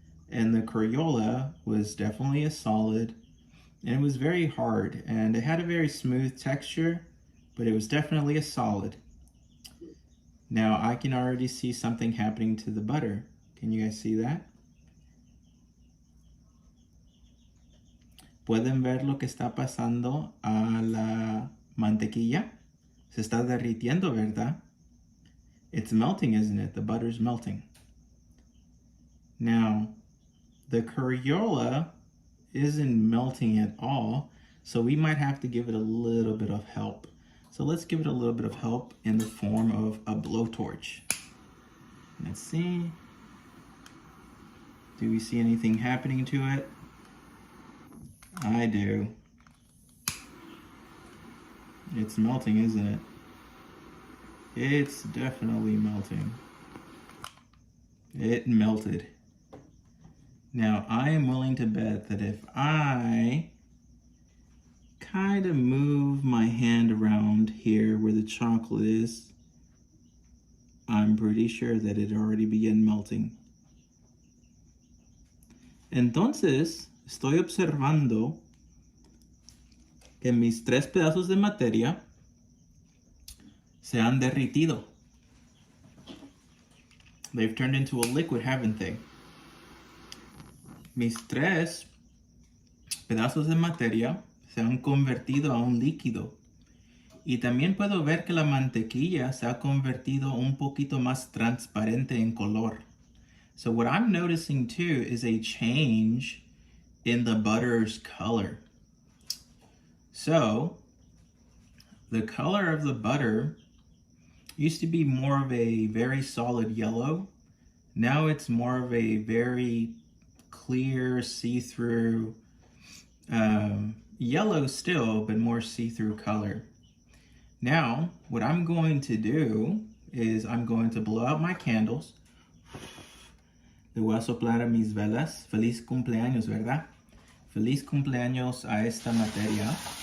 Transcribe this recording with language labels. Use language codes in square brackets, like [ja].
[en] And the Crayola was definitely a solid, and it was very hard, and it had a very smooth texture, but it was definitely a solid. Now I can already see something happening to the butter. Can you guys see that? [es] ¿Pueden ver lo que está pasando a la mantequilla? Se está derritiendo, ¿verdad? [en] It's melting, isn't it? The butter's melting. Now, the Crayola isn't melting at all, so we might have to give it a little bit of help. So let's give it a little bit of help in the form of a blowtorch. Let's see. Do we see anything happening to it? I do. It's melting, isn't it? It's definitely melting. It melted. Now, I am willing to bet that if I kind of move my hand around here where the chocolate is, I'm pretty sure that it already began melting. [es] Entonces, estoy observando que mis 3 pedazos de materia se han derritido. [en] They've turned into a liquid, haven't they? [es] Mis 3 pedazos de materia se han convertido a un líquido. Y también puedo ver que la mantequilla se ha convertido un poquito más transparente en color. [en] So what I'm noticing too is a change in the butter's color. So the color of the butter used to be more of a very solid yellow. Now it's more of a very clear, see-through, yellow still, but more see-through color. Now, what I'm going to do is I'm going to blow out my candles. [es] Le voy a soplar a mis velas. Feliz cumpleaños, ¿verdad? Feliz cumpleaños a esta materia.